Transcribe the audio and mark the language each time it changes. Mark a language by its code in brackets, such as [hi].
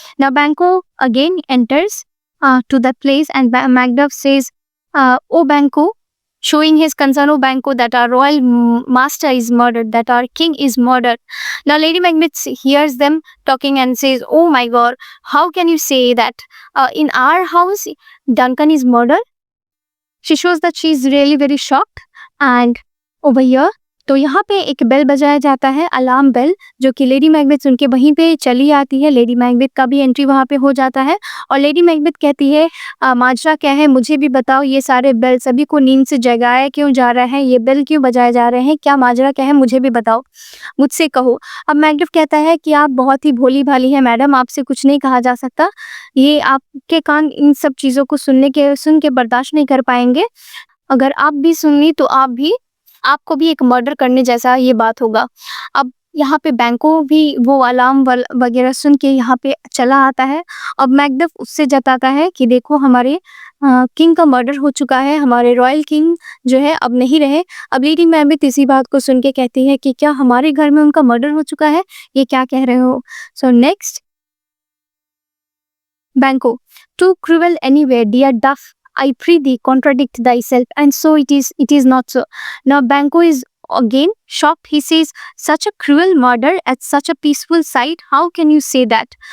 [en] Now Banquo again enters to that place, and Macduff says, oh Banquo, showing his concern, oh Banquo, that our royal master is murdered, that our king is murdered. Now Lady Macbeth hears them talking and says, oh my God, how can you say that? In our house, Duncan is murdered? She shows that she is really very shocked. And over here, [hi] तो यहाँ पे एक bell बजाया जाता है, alarm bell, जो कि lady Macbeth सुन के वहीं पे चली आती है। लेडी मैकबेथ का भी एंट्री वहाँ पे हो जाता है, और लेडी मैकबेथ कहती है, माजरा क्या है, मुझे भी बताओ, ये सारे बेल सभी को नींद से जगाया क्यों जा रहा है, ये बेल क्यों बजाए जा रहे हैं, क्या माजरा क्या है, मुझे भी बताओ, मुझसे कहो। अब मैकबेथ कहता है कि आप बहुत ही भोली भाली है मैडम, आपसे कुछ नहीं कहा जा सकता, ये आपके कान इन सब चीज़ों को सुन के बर्दाश्त नहीं कर पाएंगे। अगर आप भी सुन ली तो आपको भी एक मर्डर करने जैसा ये बात होगा। अब यहाँ पे बैंको भी वो अलार्म वगैरह सुन के यहाँ पे चला आता है। अब मैकडफ उससे जताता है कि देखो हमारे किंग का मर्डर हो चुका है, हमारे रॉयल किंग जो है अब नहीं रहे। अब लेडी मैकबेथ इसी बात को सुन के कहती है कि क्या हमारे घर में उनका मर्डर हो चुका है, ये क्या कह रहे हो। [en] So next, Banquo, too cruel anywhere dear Duff, I pray thee, contradict thyself, and so it is not so. Now Banquo is again shocked. He says, such a cruel murder at such a peaceful site, how can you say that?